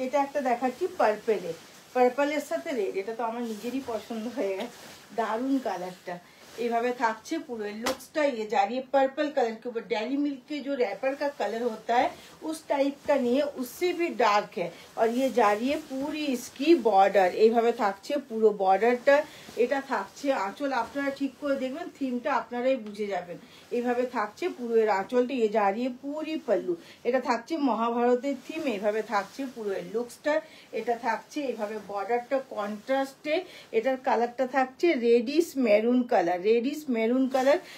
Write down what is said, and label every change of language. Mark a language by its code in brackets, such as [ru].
[bn] এটা একটা দেখাচ্ছি পার্পেলে, পার্পলের সাথে রেড। এটা তো আমার নিজেরই পছন্দ হয়ে গেছে, দারুণ কালারটা। এইভাবে থাকছে পুরো लुक्सটা। [hi] ये जा रही है पर्पल कलर के ऊपर। डेली मिल्क के जो रैपर का कलर होता है उस टाइप का नहीं है, उससे भी डार्क है। और ये जा रही है पूरी इसकी बॉर्डर। [bn] এইভাবে থাকছে পুরো বর্ডারটা। এটা থাকছে আঁচল। আপনারা ঠিক করে দেখবেন, থিমটা আপনারাই বুঝে যাবেন। এইভাবে থাকছে পুরো এর আঁচলটা। [hi] ये जा रही है पूरी पल्लू। [bn] এটা থাকছে মহাভারতের থিম। এইভাবে থাকছে পুরো এর লুকসটা। এটা থাকছে এইভাবে বর্ডারটা কন্ট্রাস্টে। এটার কালারটা থাকছে radish maroon colour, reddish maroon colour.